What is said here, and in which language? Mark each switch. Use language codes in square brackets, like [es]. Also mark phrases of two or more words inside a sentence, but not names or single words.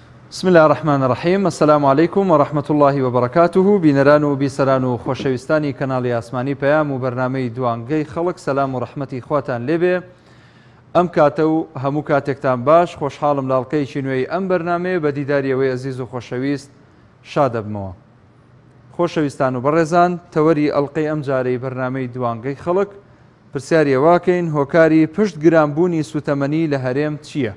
[ar] بسم الله الرحمن الرحيم. السلام عليكم ورحمة الله وبركاته. [ckb] بینەران و بیسەران و خۆشەویستانی کەناڵی ئاسمانی پەیام و بەرنامەی دوانگەی خەڵک، سەلام و ڕەحمەتی خواتان لێبێ. ئەم کاتە و هەموو کاتێکتان باش، خۆشحاڵم لاڵقەیەکی نوێی ئەم بەرنامەیە بە دیداریەوەی ئەزیز و خۆشەویست شاد دەبمەوە. خۆشەویستان و بەڕێزان، تەوەری ئەڵقەی ئەم جارەی بەرنامەی دوانگەی خەڵک پرسیاری واکەین: هۆکاری پشت گرانبوونی سوتەمەنی لە هەرێم چییە؟